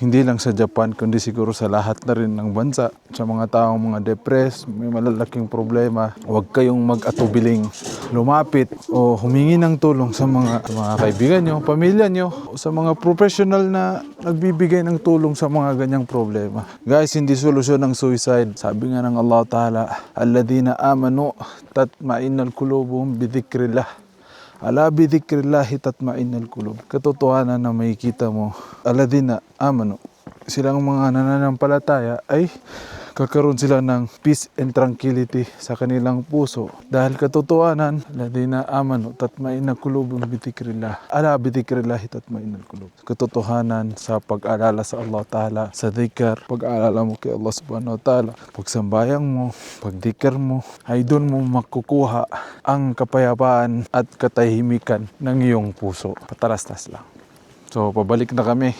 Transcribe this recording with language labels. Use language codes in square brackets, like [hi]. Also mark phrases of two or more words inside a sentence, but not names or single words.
[tl] Hindi lang sa Japan, kundi siguro sa lahat na rin ng bansa. Sa mga taong mga depressed, may malalaking problema. Huwag kayong mag-atubiling lumapit o humingi ng tulong sa mga kaibigan nyo, pamilya nyo, o sa mga professional na nagbibigay ng tulong sa mga ganyang problema. Guys, hindi solusyon ng suicide. Sabi nga ng [ar] Allah Ta'ala, الذين آمنوا تطمئن قلوبهم بذكر الله. ألا بذكر الله تطمئن القلوب. [tl] Katotohanan na makikita mo, [ar] الذين آمنوا, [tl] silang mga nananampalataya ay kakaroon sila ng [en] peace and tranquility [tl] sa kanilang puso. Dahil katotohanan, [ar] الذين آمنوا تطمئن قلوبهم بذكر الله. ألا بذكر الله تطمئن القلوب. [tl] Katotohanan sa pag-alala sa Allah Ta'ala, sa dhikr, pag-alala mo kay Allah [ar] سبحانه وتعالى, [tl] pagsambayang mo, pagdikr mo, ay doon mo makukuha ang kapayapaan at katahimikan ng iyong puso. Patalastas lang. So, pabalik na kami.